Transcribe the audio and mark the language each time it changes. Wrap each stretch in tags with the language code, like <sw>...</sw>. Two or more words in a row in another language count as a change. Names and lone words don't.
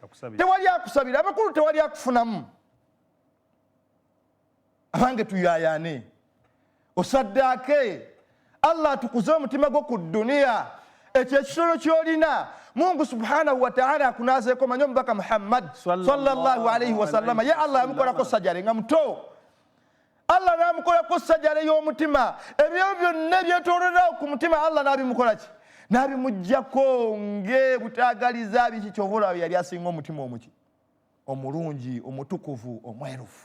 <lg>Tewali akusabira. Amakulu tewali akufunamu. Abange tuyayane osaddaake Allah atukuze omutima gwo ku dduniya. Ekyo ekisolo kyolina Mungu</lg> <ar>سبحانه وتعالى</ar> <lg>akunazeeko manyi omubaka Muhammad</lg> <ar>صلى الله عليه وسلم</ar> <lg>ye Allah yamukolako sajjale nga muto. Allah n'amukolako sajjale y'omutima. Ebyo byonna ebyetoolerawo ku mutima Allah n'abimukola ki? N'abimuggyako ng'ebutaagaliza biki kyova olaba yali asinga omutima omuki? Omulungi, omutukuvu, omwerufu.</lg>